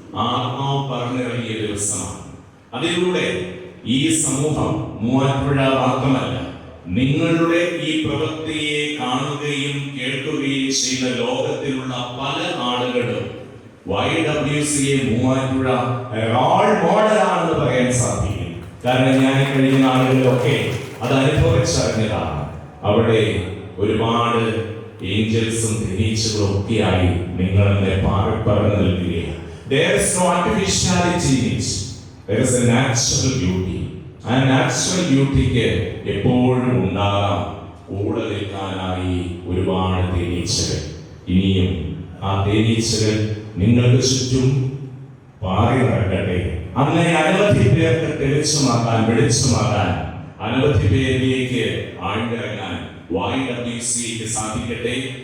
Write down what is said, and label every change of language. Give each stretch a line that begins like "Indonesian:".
Malayalam: ആത്മാവ് പറഞ്ഞിറങ്ങിയ ദിവസമാണ്. അതിലൂടെ ഈ സമൂഹം മൂവാറ്റുപുഴ മാത്രമല്ല, നിങ്ങളുടെ ഈ പ്രവൃത്തിയെ കാണുകയും കേൾക്കുകയും ചെയ്യുന്ന ലോകത്തിലുള്ള പല ആളുകളും YWCA മൂവാറ്റുപുഴ റോൾ മോഡലാണെന്ന് പറയാൻ സാധിക്കും. കാരണം ഞാൻ കഴിഞ്ഞ നാളുകളിലൊക്കെ അത് അനുഭവിച്ചറിഞ്ഞതാണ്. അവിടെ ഒരുപാട് ഏഞ്ചൽസും തേനീച്ചകളും ഒക്കെയായി നിങ്ങളെ പറഞ്ഞു നൽകുകയാണ്.
English: There is no artificiality in it. There is a natural beauty.
Malayalam: ആ നാച്ചുറൽ ബ്യൂട്ടിക്ക് എപ്പോഴും ഉണ്ടാകാം കൂടെ നിൽക്കാനായി ഒരുപാട് തേനീച്ചകൾ. ഇനിയും ആ തേനീച്ചകൾ നിങ്ങൾക്ക് ചുറ്റും പാറി നടക്കട്ടെ. അങ്ങനെ അനവധി പേർക്ക് തെളിച്ചമാകാൻ, വെളിച്ചമാകാൻ, അനവധി പേരിലേക്ക് ആഴ്ന്നിറങ്ങാൻ YWCAക്ക് സാധിക്കട്ടെ.